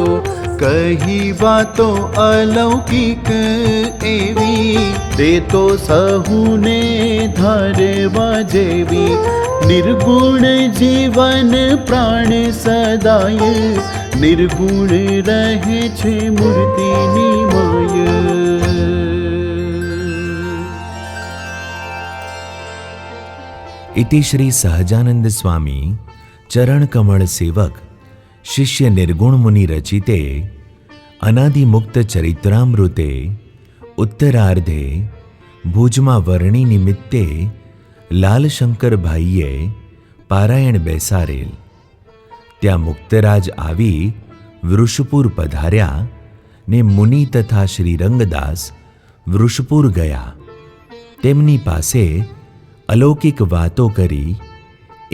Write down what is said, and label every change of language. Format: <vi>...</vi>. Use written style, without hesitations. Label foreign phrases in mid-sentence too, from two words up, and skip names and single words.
<gu>કહી વાતો અલૌકિક એવી, તે તો સહુને ધારવા જેવી. નિર્ગુણ જીવન પ્રાણ સદાય, નિર્ગુણ રહે છે મૂર્તિની માય.</gu> <sa>इति श्री सहजानंद स्वामी चरण कमल सेवक शिष्य निर्गुण मुनि रचिते अनादिमुक्त चरित्रामृते उत्तरार्धे भुजमा वर्णी निमित्ते</sa> <gu>લાલશંકર ભાઈએ પારાયણ બેસારેલ. ત્યાં મુક્તરાજ આવી વૃષપુર પધાર્યા ને મુનિ તથા શ્રીરંગદાસ વૃષપુર ગયા. તેમની પાસે અલૌકિક વાતો કરી.</gu>